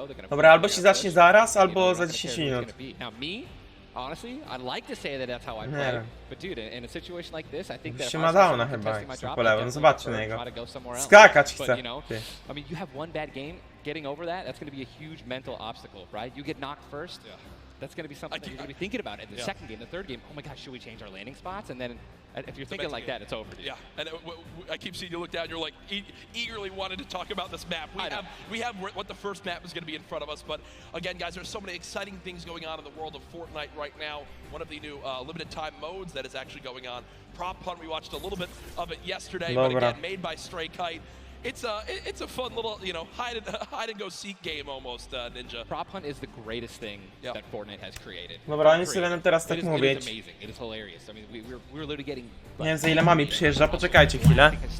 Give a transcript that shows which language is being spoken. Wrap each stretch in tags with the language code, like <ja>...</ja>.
<pl>Dobra, albo się zacznie zaraz, albo za 10 minut.</pl> <en>Honestly, I'd like to say that that's how I play, but dude, in a situation like this, I think that</en> <pl>się ma downa chyba, po lewo, no zobaczcie na niego. Skakać chce.</pl> <en>I mean, you have one bad game, getting over that, that's going to be a huge mental obstacle, right? You get knocked first, that's going to be something that you're going to be thinking about in the second game, the third game. Oh my gosh, should we change our landing spots? And then if you're thinking like that, it's over. Yeah, and I keep seeing you look down. You're like eagerly wanted to talk about this map. We have what the first map is going to be in front of us. But again, guys, there's so many exciting things going on in the world of Fortnite right now. One of the new limited time modes that is actually going on. Prop Hunt, we watched a little bit of it yesterday, but again, made by Stray Kite. It's a fun little, you know, hide and go seek game almost, Ninja. Prop Hunt is the greatest thing that Fortnite has created.</en> <pl>Dobra, oni sobie będą teraz tak mówić. Nie wiem za ile mami przyjeżdża, poczekajcie chwilę.</pl>